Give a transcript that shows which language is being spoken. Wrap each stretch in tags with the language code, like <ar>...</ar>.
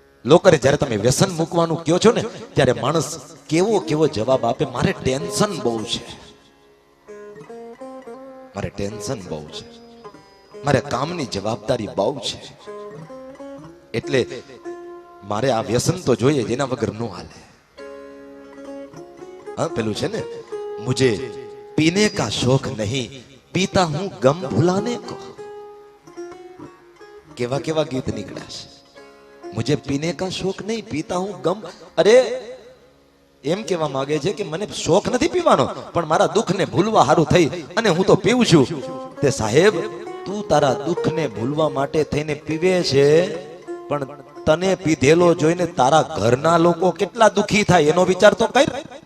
<gu>લોકોને જ્યારે તમે વ્યસન મૂકવાનું કહો છો ને, ત્યારે માણસ કેવો કેવો જવાબ આપે. મારે ટેન્શન બહુ છે, મારે ટેન્શન બહુ છે, મારે કામની જવાબદારી બહુ છે, એટલે મારે આ વ્યસન તો જોઈએ, જેના વગર નો હાલે. હા, પેલું છે ને,</gu> <hi>મુझे पीने का शौक नहीं, पीता हूं गम भुलाने को.</hi> <gu>केवा केवा गीत નીકળ્યા છે.</gu> <hi>मुझे पीने का शौक नहीं, पीता हूं गम.</hi> <gu>અરે એમ કહેવા માંગે છે કે મને શોખ નથી પીવાનો, પણ મારા દુઃખને ભૂલવા હારું થઈ અને હું તો પીવું છું. તે સાહેબ, તું તારા દુઃખને ભૂલવા માટે થઈને પીવે છે, પણ તને પીધેલો જોઈને તારા ઘરના લોકો કેટલા દુખી થાય એનો વિચાર તો કર.</gu>